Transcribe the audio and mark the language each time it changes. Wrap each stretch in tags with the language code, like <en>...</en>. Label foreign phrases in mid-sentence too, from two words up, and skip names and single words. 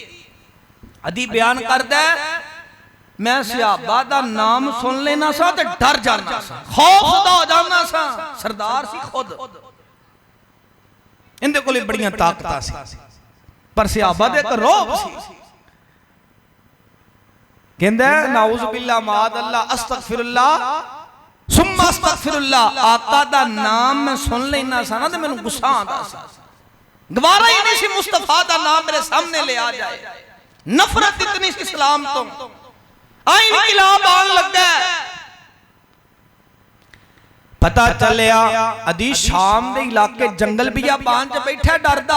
<pa>عدی بیان کردا ہے میں صحابہ دا نام سن لینا سا تے ڈر جانا سا، خوفدا ہو جانا سا. سردار سی خود، ایندے کول بڑیاں طاقتاں سی، پر صحابہ دے اک رعب سی.</pa> <ar>कहंदा نعوذ بالله معاذ الله أستغفر الله ثم أستغفر الله.</ar> <pa>آقا دا نام میں سن لینا سا نا تے مینوں غصہ آندا سا، گوارا ہی نہیں سی مصطفیٰ دا نام میرے سامنے لے آ جائے. نفرت اتنی سی اسلام تو، آئی انقلاب آن لگا. پتا چلیا عدی شام دے علاقے جنگل بیابان چ بیٹھا ڈردا.</pa>